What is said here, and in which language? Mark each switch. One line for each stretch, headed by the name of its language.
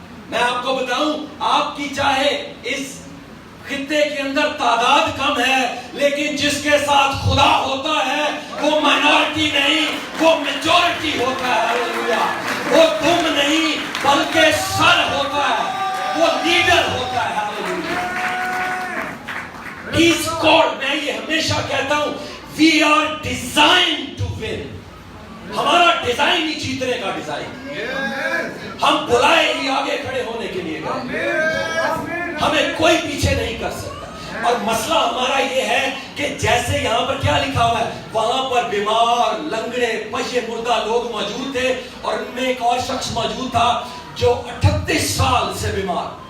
Urdu: میں آپ کو بتاؤں، آپ کی چاہے اس خطے کے اندر تعداد کم ہے لیکن جس کے ساتھ خدا ہوتا ہے وہ مائنورٹی نہیں، وہ میجورٹی ہوتا ہے. ہاللیلویا. وہ تم نہیں بلکہ سر ہوتا ہے، وہ لیڈر ہوتا ہے. ہاللیلویا.
English: He's called،
Urdu: میں یہ ہمیشہ کہتا ہوں،
English: we are designed to win.
Urdu: ہمارا ڈیزائن ہی جیتنے کا ڈیزائن. ہم بلائے ہی آگے کھڑے ہونے کے لیے گئے. ہمیں کوئی پیچھے نہیں کر سکتا. اور مسئلہ ہمارا یہ ہے کہ جیسے یہاں پر کیا لکھا ہوا ہے, وہاں پر بیمار, لنگڑے, پشے مردہ لوگ موجود تھے, اور ان میں ایک اور شخص موجود تھا جو 38 سال سے بیمار.